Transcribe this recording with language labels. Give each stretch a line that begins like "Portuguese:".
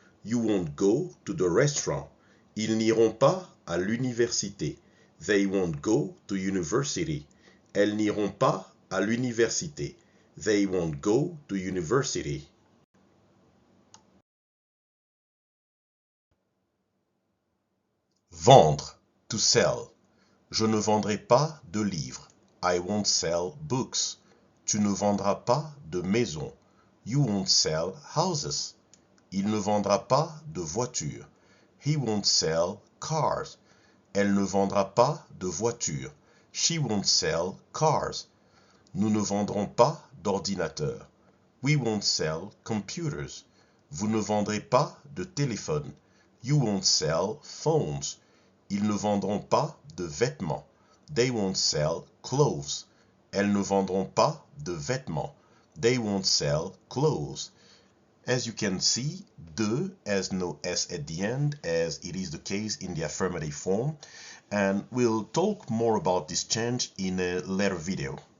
English: You won't go to the restaurant.
French: Ils n'iront pas à l'université.
English: They won't go to university.
French: Elles n'iront pas à l'université.
English: They won't go to university. Vendre, to sell.
French: Je ne vendrai pas de livres.
English: I won't sell books.
French: Tu ne vendras pas de maisons.
English: You won't sell houses.
French: Il ne vendra pas de voitures.
English: He won't sell cars.
French: Elle ne vendra pas de voitures.
English: She won't sell cars.
French: Nous ne vendrons pas d'ordinateurs.
English: We won't sell computers.
French: Vous ne vendrez pas de téléphone.
English: You won't sell phones.
French: Ils ne vendront pas de vêtements.
English: They won't sell clothes.
French: Elles ne vendront pas de vêtements.
English: They won't sell clothes. As you can see, de has no S at the end, as it is the case in the affirmative form, and we'll talk more about this change in a later video.